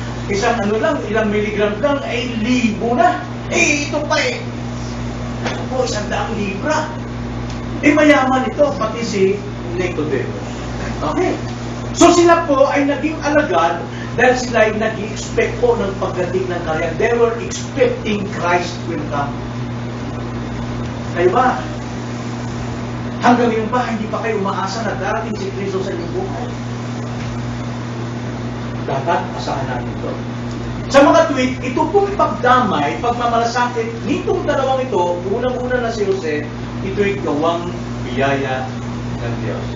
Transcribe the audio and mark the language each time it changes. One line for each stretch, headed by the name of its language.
Filipino: Isang lang, ilang milligram lang, ay libo na. Ito pa Ito po, 100 libra. Mayaman ito, pati si Nicodemus. Okay. So sila po ay naging alagad dahil sila ay nag-i-expect po ng pagdating ng kaharian.
English: They were expecting Christ will come.
Filipino: Kayo ba? Hanggang ngayon ba, hindi pa kayo umaasa na darating si Kristo sa inyong buhay? Dapat asahan natin ito. Sa mga tuwid, ito pong pagdamay, pagmamalasakit, nitong dalawang ito, unang-una na si Jose, ito'y gawang biyaya ng Diyos.